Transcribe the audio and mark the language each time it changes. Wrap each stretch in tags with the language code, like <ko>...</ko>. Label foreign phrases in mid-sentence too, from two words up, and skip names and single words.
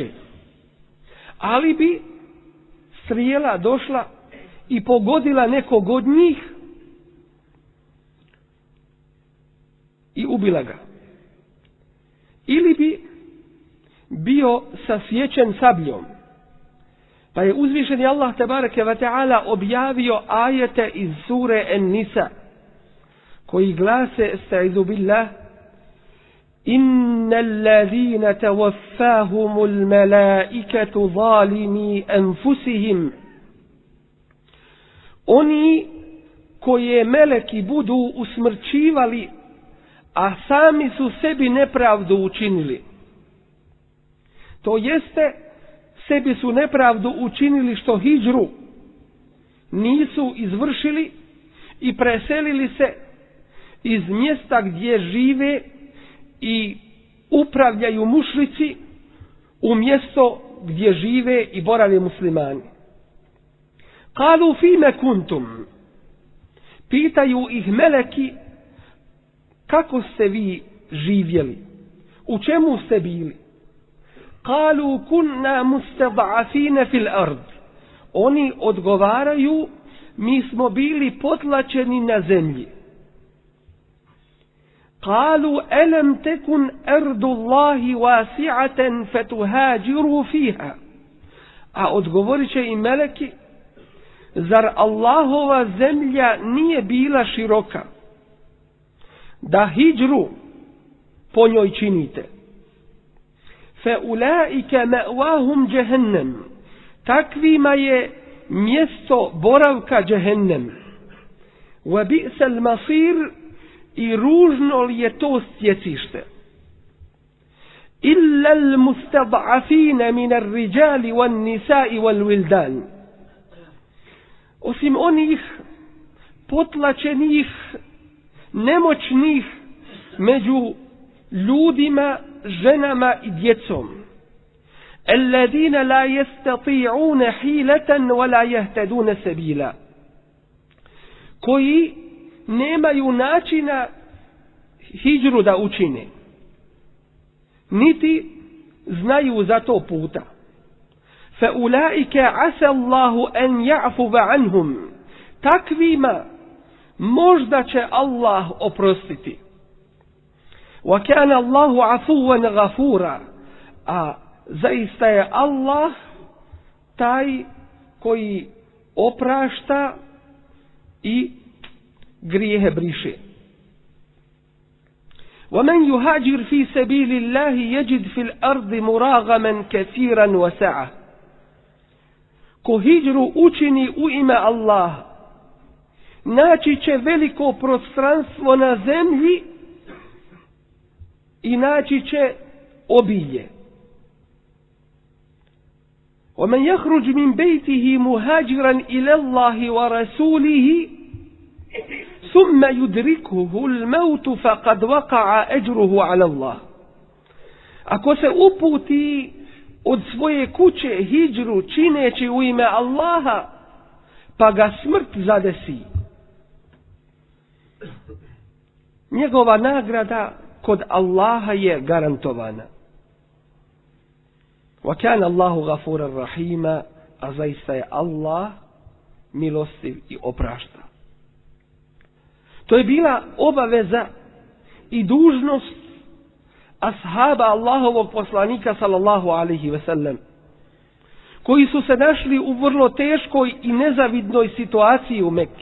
<bs>Ali bi strijela došla i pogodila nekog od njih i ubila ga. ili bi bio sasječen sabljom. Pa je uzvišeni Allah</bs> <ar>تبارك وتعالى</ar> <bs>objavio ajete iz sure En-Nisa koji glase:</bs> <ar>أستعيذ بالله، إن الذين توفاهم الملائكة ظالمي أنفسهم.</ar> <bs>Oni koje meleki budu usmrćivali, a sami su sebi nepravdu učinili. To jeste, sebi su nepravdu učinili što hidžru nisu izvršili i preselili se iz mjesta gdje žive i upravljaju mušrici u mjesto gdje žive i borave muslimani.</bs> <ar>قالوا فيم كنتم.</ar> <bs>Pitaju ih meleki, kako ste vi živjeli? U čemu ste bili?</bs> <ar>قالوا كنا مستضعفين في الأرض.</ar> <bs>Oni odgovaraju, mi smo bili potlačeni na zemlji.</bs> <ar>قالوا ألم تكن أرض الله واسعة فتهاجروا فيها.</ar> <bs>A odgovorit će im meleki, zar Allahova zemlja nije bila široka da hidžru po njoj činite?</bs> <ar>فأولئك مأواهم جهنم.</ar> <bs>Takvima je mjesto boravka džehennem.</bs> <ar>وبئس المصير,</ar> <bs>i ružno li je to stjecište.</bs> <ar>إلا المستضعفين من الرجال والنساء والولدان.</ar> <bs>Osim onih potlačenih, nemoćnih među ljudima, ženama i djecom.</bs> <ar>الذين لا يستطيعون حيلة ولا يهتدون سبيلا.</ar> <bs>Koji nemaju načina hidžru da učine, niti znaju za to puta.</bs> <ar>فأولئك عسى الله أن يعفو عنهم.</ar> <bs>Takvima možda će Allah oprostiti.</bs> <ar>وكان الله عفوا غفورا.</ar> <bs>A zaista je Allah taj koji oprašta i grijehe briše.</bs> <ar>وَمَنْ يُهَاجِرْ فِي سَبِيلِ اللَّهِ يَجِدْ فِي الْأَرْضِ مُرَاغَمًا كَثِيرًا وَسَعَةً.</ar> <bs>Ko hidžru učini u ime Allaha, naći će veliko prostranstvo na zemlji i naći će obilje.</bs> <ar>وَمَنْ يَخْرُجْ مِنْ بَيْتِهِ مُهَاجِرًا إِلَى اللَّهِ وَرَسُولِهِ ثم يدركه الموت فقد وقع أجره على الله.</ar> <bs>Ako se uputi od svoje kuće hidžru čineći u ime Allaha, pa ga smrt zadesi, njegova nagrada kod Allaha je garantovana.</bs> <ar>وكان الله غفورا رحيما.</ar> <bs>A zaista je Allah milostiv i oprašta. To je bila obaveza i dužnost ashaba Allahovog poslanika</bs> <ar>صلى الله عليه وسلم,</ar> <bs>koji su se našli u vrlo teškoj i nezavidnoj situaciji u Mekki.</bs>